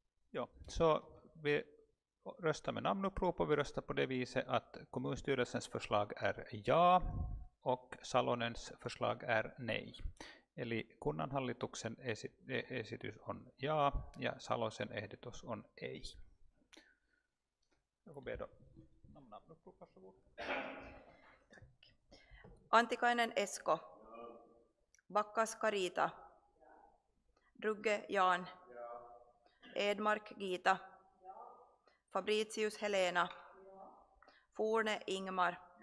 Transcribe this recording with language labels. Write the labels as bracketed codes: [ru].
[sv] Ja, så vi röstar med namnupprop och vi röstar på det viset att kommunstyrelsens förslag är ja och Salonens förslag är nej. [fi] Eli kunnanhallituksen esitys on ja ja Salosen ehdotus on ei. [sv] Joku ber namnupprop, varsågod. Antikainen Esko. Bakkas Karita. Drugge Jan. Edmark Gita. Fabricius Helena. Forne Ingmar.